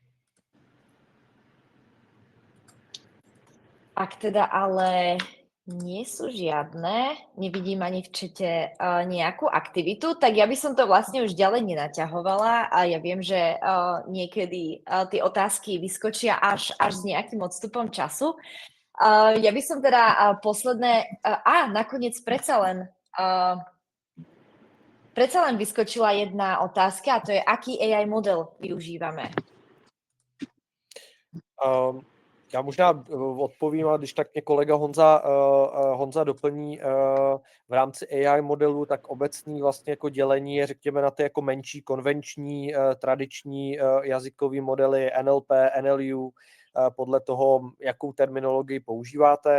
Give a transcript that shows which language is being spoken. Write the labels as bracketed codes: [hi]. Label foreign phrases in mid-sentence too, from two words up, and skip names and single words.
[sk] Ak teda ale nie sú žiadne, nevidím ani v čete nejakú aktivitu, tak ja by som to vlastne už ďalej nenaťahovala a ja viem, že niekedy tie otázky vyskočia až s nejakým odstupom času. Ja by som teda nakoniec predsa len vyskočila jedna otázka a to je, aký AI model využívame? [cs] Já možná odpovím, ale když tak mě kolega Honza doplní v rámci AI modelu, tak obecný vlastně jako dělení je, řekněme, na ty jako menší konvenční tradiční jazykové modely NLP, NLU, podle toho, jakou terminologii používáte.